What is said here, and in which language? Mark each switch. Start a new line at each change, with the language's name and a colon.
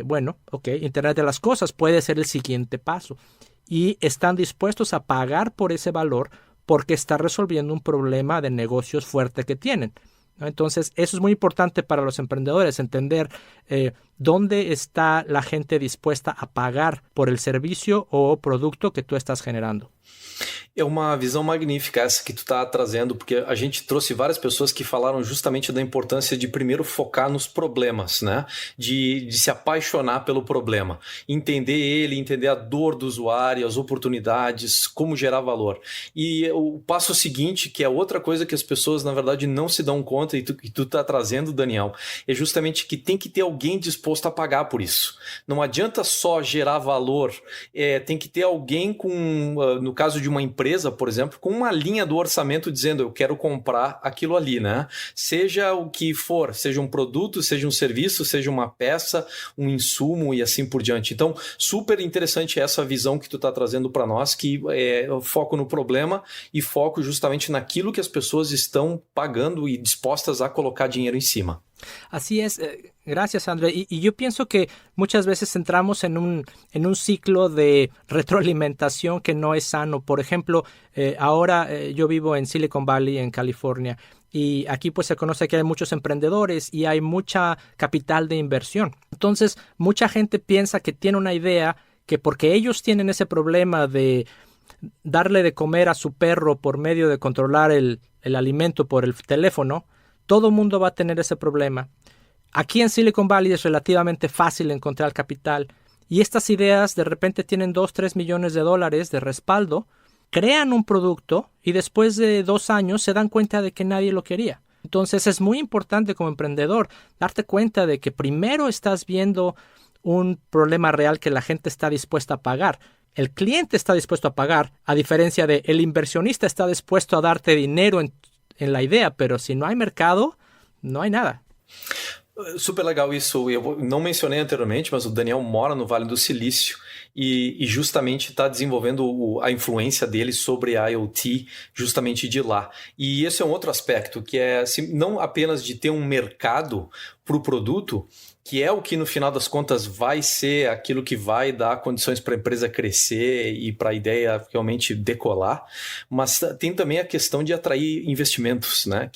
Spanish: Bueno, Internet de las Cosas puede ser el siguiente paso y están dispuestos a pagar por ese valor porque está resolviendo un problema de negocios fuerte que tienen, ¿no? Entonces, eso es muy importante para los emprendedores, entender dónde está la gente dispuesta a pagar por el servicio o producto que tú estás generando.
Portuguese: É uma visão magnífica essa que tu está trazendo, porque a gente trouxe várias pessoas que falaram justamente da importância de primeiro focar nos problemas, né? De se apaixonar pelo problema, entender ele, entender a dor do usuário, as oportunidades, como gerar valor. E o passo seguinte, que é outra coisa que as pessoas, na verdade, não se dão conta, e tu está trazendo, Daniel, é justamente que tem que ter alguém disposto a pagar por isso. Não adianta só gerar valor, tem que ter alguém com, no caso de uma empresa, por exemplo, com uma linha do orçamento dizendo eu quero comprar aquilo ali, né? Seja o que for, seja um produto, seja um serviço, seja uma peça, um insumo e assim por diante. Então, super interessante essa visão que tu está trazendo para nós, que é foco no problema e foco justamente naquilo que as pessoas estão pagando e dispostas a colocar dinheiro em cima.
Spanish: Así es, gracias André. Y yo pienso que muchas veces entramos en un ciclo de retroalimentación que no es sano. Por ejemplo, ahora yo vivo en Silicon Valley, en California, y aquí pues se conoce que hay muchos emprendedores y hay mucha capital de inversión. Entonces, mucha gente piensa que tiene una idea que porque ellos tienen ese problema de darle de comer a su perro por medio de controlar el alimento por el teléfono, todo el mundo va a tener ese problema. Aquí en Silicon Valley es relativamente fácil encontrar capital y estas ideas de repente tienen 2-3 millones de dólares de respaldo, crean un producto y después de 2 años se dan cuenta de que nadie lo quería. Entonces es muy importante como emprendedor darte cuenta de que primero estás viendo un problema real que la gente está dispuesta a pagar. El cliente está dispuesto a pagar, a diferencia de el inversionista está dispuesto a darte dinero en la idea, pero si no hay mercado, no hay nada.
Portuguese: Super legal isso. Eu não mencionei anteriormente, mas o Daniel mora no Vale do Silício e justamente está desenvolvendo a influência dele sobre a IoT justamente de lá. E esse é um outro aspecto, que é assim, não apenas de ter um mercado para o produto, que é o que no final das contas vai ser aquilo que vai dar condições para a empresa crescer e para a ideia realmente decolar, mas tem também a questão de atrair investimentos, né?